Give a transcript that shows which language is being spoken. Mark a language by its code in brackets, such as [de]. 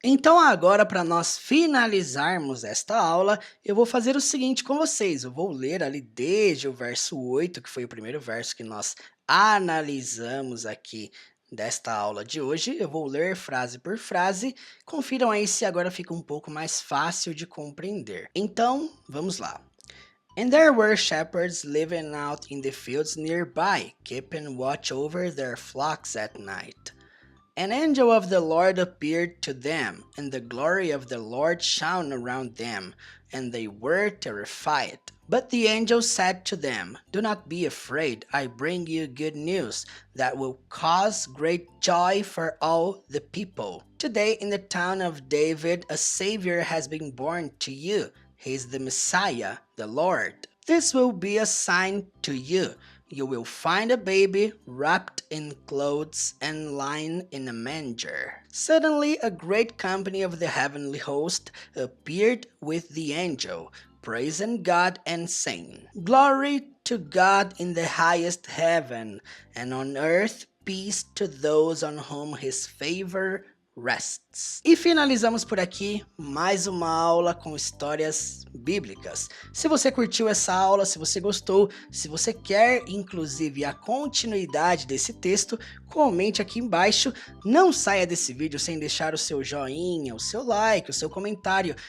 [pt] Então agora, para nós finalizarmos esta aula, eu vou fazer o seguinte com vocês. Eu vou ler ali desde o verso 8, que foi o primeiro verso que nós analisamos aqui desta aula de hoje. Eu vou ler frase por frase. Confiram aí se agora fica um pouco mais fácil de compreender. Então, vamos lá. [en] And there were shepherds living out in the fields nearby, keeping watch over their flocks at night. An angel of the Lord appeared to them, and the glory of the Lord shone around them, and they were terrified. But the angel said to them, Do not be afraid, I bring you good news that will cause great joy for all the people. Today in the town of David a Savior has been born to you. He is the Messiah, the Lord. This will be a sign to you. You will find a baby wrapped in clothes and lying in a manger. Suddenly a great company of the heavenly host appeared with the angel, praising God and saying, Glory to God in the highest heaven, and on earth peace to those on whom his favor rests. [pt] E finalizamos por aqui mais uma aula com histórias bíblicas. Se você curtiu essa aula, se você gostou, se você quer inclusive a continuidade desse texto, comente aqui embaixo. Não saia desse vídeo sem deixar o seu joinha, o seu like, o seu comentário.